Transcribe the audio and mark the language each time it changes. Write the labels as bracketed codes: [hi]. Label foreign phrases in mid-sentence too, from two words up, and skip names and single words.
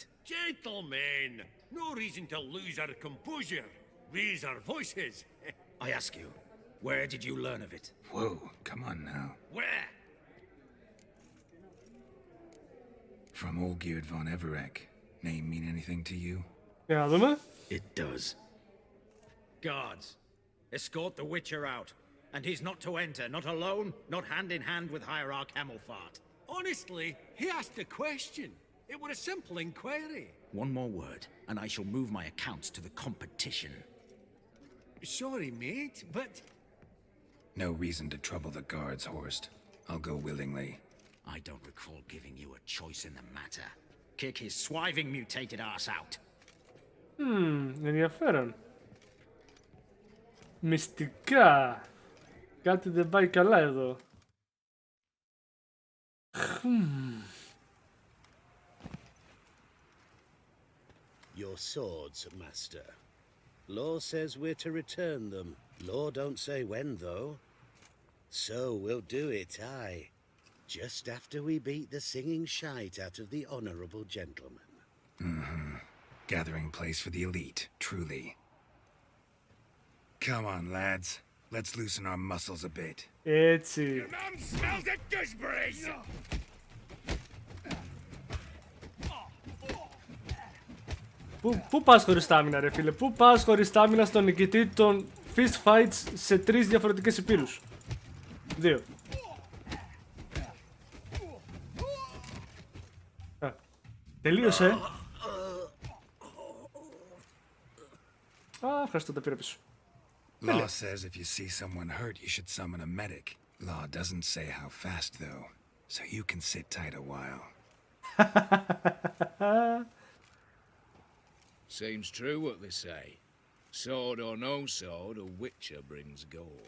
[en] Gentlemen, no reason to lose our composure. Raise our voices. I ask you, where did you learn of it? Whoa, come on now. Where? From Olgierd von Everek. Name mean anything to you? [el] Για να δούμε. [en] It does. Guards, escort the Witcher out. And he's not to enter, not alone, not hand in hand with Hierarch Hamelfart. Honestly, he asked a question. It were a simple inquiry. One more word, and I shall move my accounts to the competition. Sorry, mate, but... No reason to trouble the guards, Horst. I'll go willingly. I don't recall giving you a choice in the matter. Kick his swiving mutated ass out. [el] Ενδιαφέρον. Μυστικά. Κάτι δεν πάει καλά εδώ. [en] Your swords, master. Law says we're to return them. Law don't say when, though. So we'll do it, aye. Just after we beat the singing shite out of the honorable gentleman. Gathering place for the elite, truly. Come on, lads. Let's loosen our muscles a bit. [el] Έτσι. [en] Your mom smells of gooseberries! [el] Πού πας χωρίς στάμινα ρε φίλε, πού πας χωρίς στάμινα στον νικητή των [en] fist fights [el] σε 3 διαφορετικές υπήρους. 2. Τελείωσε. Α, ευχαριστώ, τα πήρα πίσω. [en] Law says if you see someone hurt, you should summon a medic. Law doesn't say how fast, though, so you can sit tight a while. Seems true what they say. Sword or no sword, a witcher brings goal.